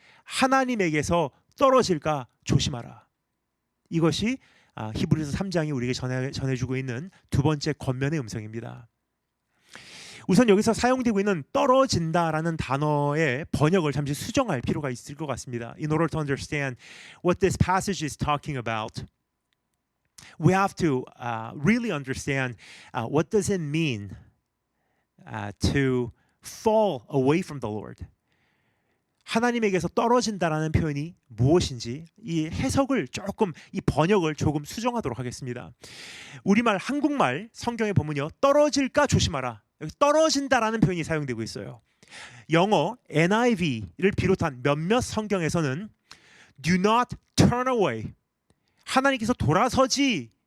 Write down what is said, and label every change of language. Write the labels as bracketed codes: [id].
[ko] 하나님에게서 떨어질까 조심하라. 이것이 히브리서 3장이 우리에게 전해주고 있는 두 번째 권면의 음성입니다. 우선 여기서 사용되고 있는 떨어진다라는 단어의 번역을 잠시 수정할 필요가 있을 것 같습니다. [en] In order to understand what this passage is talking about, we have to really understand what does it mean to fall away from the Lord. [ko] 하나님에게서 떨어진다라는 표현이 무엇인지 이 해석을 조금, 이 번역을 조금 수정하도록 하겠습니다. 우리말, 한국말 성경에 보면요, 떨어질까 조심하라. 여기 떨어진다라는 표현이 사용되고 있어요. 영어 NIV를 비롯한 몇몇 성경에서는 [en] do not turn away, [ko] 하나님께서 돌아서지